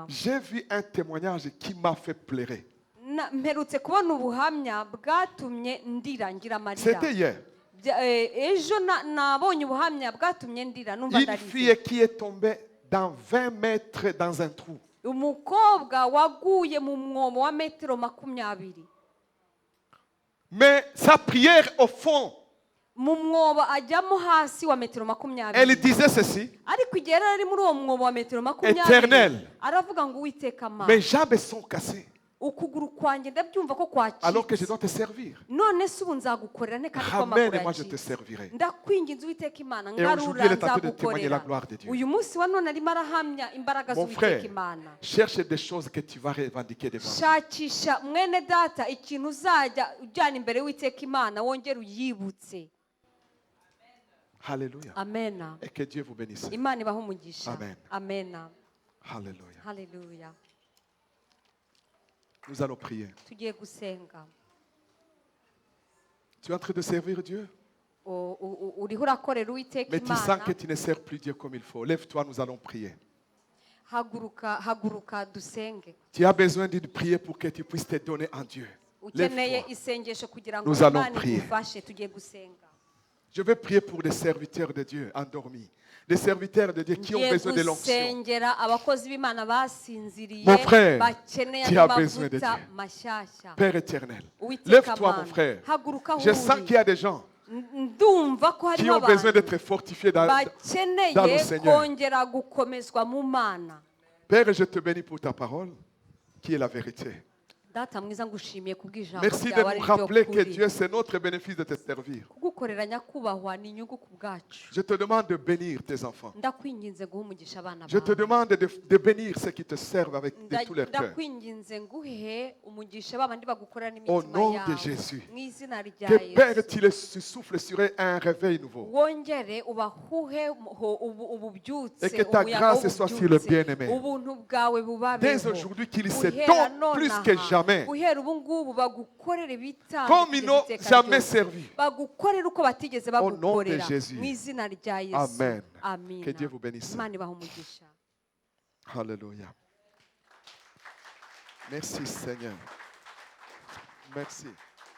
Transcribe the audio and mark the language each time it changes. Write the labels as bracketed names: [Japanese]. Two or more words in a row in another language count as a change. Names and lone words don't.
[French] J'ai vu un témoignage qui m'a fait pleurer. [Kinyarwanda] Mperutse kubona ubuhamya bwatumye ndira ngira amarira. [French] C'était hier. [Kinyarwanda] Ejo nabonye ubuhamya bwatumye ndira numva [French] Une [Kinyarwanda] ndarize. [French] fille qui est tombée dans 20 mètres dans un trou. [Kinyarwanda] Umukobwa waguye mu mwobo wa metero 20. [French] Mais sa prière au fond, [Kinyarwanda] Mu mwobo ajyamo hasi wa metero 20. [French] elle disait ceci. [Kinyarwanda] Ariko igihe yari ari muri uwo mwobo wa metero 20, [French] Éternel. [Kinyarwanda] aravuga ngo Uwiteka Mana, [French] Mes jambes sont cassées [Kinyarwanda] ukuguru kwanjye ndabyumva ko [French] alors que je [Kinyarwanda] kwacitse, [French] dois te servir. [Kinyarwanda] none se ubu nzagukorera ne kandi ko [French] Ramène [Kinyarwanda] amakuru [French] et moi je te [Kinyarwanda] yacitse. [French] servirai. [Kinyarwanda] Ndakwinginze Uwiteka Imana, [French] Et aujourd'hui, [Kinyarwanda] ngarura [French] elle est en train de témoigner la [Kinyarwanda] nzagukorera. [French] gloire de Dieu. [Kinyarwanda] Uyu munsi wa none arimo arahamya imbaraga [French] Mon [Kinyarwanda] z'Uwiteka [French] frère, [Kinyarwanda] Imana. [French] cherche des choses que tu vas revendiquer devant Dieu. [Kinyarwanda] Shakisha mwene data ikintu uzajya ujyana imbere y'Uwiteka Imana wongere uyibutse. [French] Alléluia. [Kinyarwanda] Amen. [French] Et que Dieu vous bénisse. [Kinyarwanda] Imana ibahe umugisha. Amen. Amen. [French] Alléluia. [Kinyarwanda] Hallelujah. [French] Nous allons prier. [Kinyarwanda] Tugiye gusenga. [French] Tu es en train de servir Dieu, [Kinyarwanda] Uriho urakorera Uwiteka [French] mais tu sens [Kinyarwanda] Imana. [French] que tu ne sers plus Dieu comme il faut. Lève-toi, nous allons prier. [Kinyarwanda] Haguruka dusenge. [French] Tu as besoin de prier pour que tu puisses te donner en Dieu. [Kinyarwanda] Ukeneye [French] Lève-toi. [Kinyarwanda] isengesho kugira ngo [French] Nous allons [Kinyarwanda] Imana [French] prier. [Kinyarwanda] igufashe. Tugiye gusenga. [French] Je vais prier pour des serviteurs de Dieu endormis. Des serviteurs de Dieu qui ont [Kinyarwanda] Ngiye [French] besoin de l'onction. [Kinyarwanda] gusengera abakozi b'Imana basinziriye [French] Mon frère, [Kinyarwanda] bakeneye [French] tu [Kinyarwanda] andi [French] as besoin de [Kinyarwanda] mavuta [French] Dieu. [Kinyarwanda] mashyashya. [French] Père éternel, [Kinyarwanda] Uwiteka [French] lève-toi [Kinyarwanda] Mana, [French] mon frère. [Kinyarwanda] haguruka aho [French] Je sens [Kinyarwanda] uri. [French] qu'il y a des gens [Kinyarwanda] Ndumva ko [French] qui [Kinyarwanda] harimo [French] ont besoin [Kinyarwanda] abantu [French] d'être fortifiés dans le [Kinyarwanda] bakeneye [French] Seigneur. [Kinyarwanda] kongera gukomezwa mu Mana. [French] Père, je te bénis pour ta parole, qui est la vérité. [Kinyarwanda] Data mwiza ngushimiye kubw'ijambo [French] Merci de [Kinyarwanda] ryawe ari [French] nous [Kinyarwanda] ryo [French] rappeler que [Kinyarwanda] kuri. [French] Dieu, c'est notre bénéfice de te servir. [Kinyarwanda] Kugukorera nyakubahwa ni inyungu ku bwacu. [French] Je te demande de bénir tes enfants. [Kinyarwanda] Ndakwinginze guha umugisha abana [French] Je te [Kinyarwanda] bawe. [French] demande de bénir ceux qui te servent avec de tout leur cœur. [Kinyarwanda] Ndakwinginze nguhe umugisha babandi bagukorera [French] Au [Kinyarwanda] n'imitima [French] nom de [Kinyarwanda] yawe. [French] Jésus. [Kinyarwanda] Mu izina rya [French] Que Père, [Kinyarwanda] Yesu. [French] tu les souffles sur eux un réveil nouveau. [Kinyarwanda] Wongere ubahuhe ububyutse [French] Et que ta [Kinyarwanda] umuyaga [French] grâce soit sur le [Kinyarwanda] w'ububyutse. [French] bien-aimé. [Kinyarwanda] Ubuntu bwawe [French] Dès [Kinyarwanda] bubabeho. [French] aujourd'hui, qu'ils se [Kinyarwanda] Guhera [French] donnent plus que [Kinyarwanda] nonaha, [French] jamais. [Kinyarwanda] guhera ubu ngubu bagukorere ibitambo [French] Comme ils n'ont [Kinyarwanda] by'iteka [French] jamais [Kinyarwanda] ryose. [French] servi. [Kinyarwanda] Bagukorere uko batigeze [French] Au nom de [Kinyarwanda] bagukorera [French] Jésus. [Kinyarwanda] mu izina rya Yesu. [French] Amen. [Kinyarwanda] Amina. [French] Que Dieu vous bénisse. [Kinyarwanda] Imana ibahe umugisha. [French] Alléluia. Merci Seigneur. Merci.